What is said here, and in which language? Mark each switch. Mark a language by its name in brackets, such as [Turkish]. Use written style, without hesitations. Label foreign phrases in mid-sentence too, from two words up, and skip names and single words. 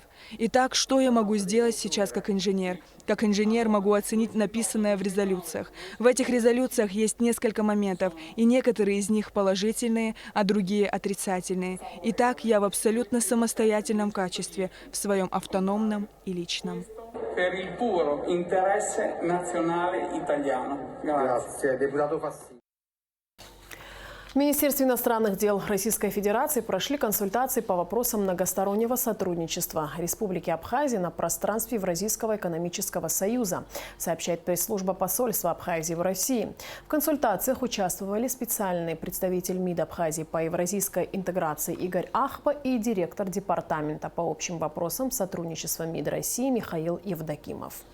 [Russian] Итак, что я могу сделать сейчас как инженер? Как инженер могу оценить написанное в резолюциях. В этих резолюциях есть несколько моментов, и некоторые из них положительные, а другие отрицательные. Итак, я в абсолютно самостоятельном качестве, в своем автономном и личном. [Italian] Per il puro interesse nazionale italiano. Grazie. Deputato Fassino. [Russian] В Министерстве иностранных дел Российской Федерации прошли консультации по вопросам многостороннего сотрудничества Республики Абхазия на пространстве Евразийского экономического союза, сообщает пресс-служба посольства Абхазии в России. В консультациях участвовали специальный представитель МИД Абхазии по евразийской интеграции Игорь Ахпа и директор департамента по общим вопросам сотрудничества МИД России Михаил Евдокимов.